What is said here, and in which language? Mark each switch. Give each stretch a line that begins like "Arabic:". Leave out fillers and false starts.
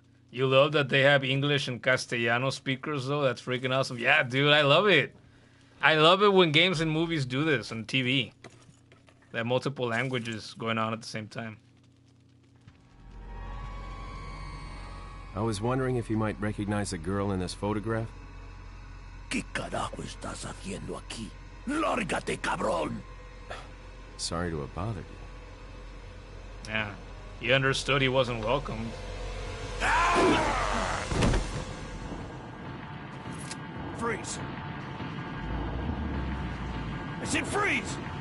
English: You love that they have English and Castellano speakers, though? That's freaking awesome. Yeah, dude, I love it. I love it when games and movies do this on TV. They have multiple languages going on at the same time. I was wondering if you might recognize the girl in this photograph?
Spanish: ¿Qué carajo estás haciendo aquí? ¡Lárgate, cabrón!
English: Sorry to have bothered you. Yeah, he understood he wasn't welcomed. Freeze! I said freeze!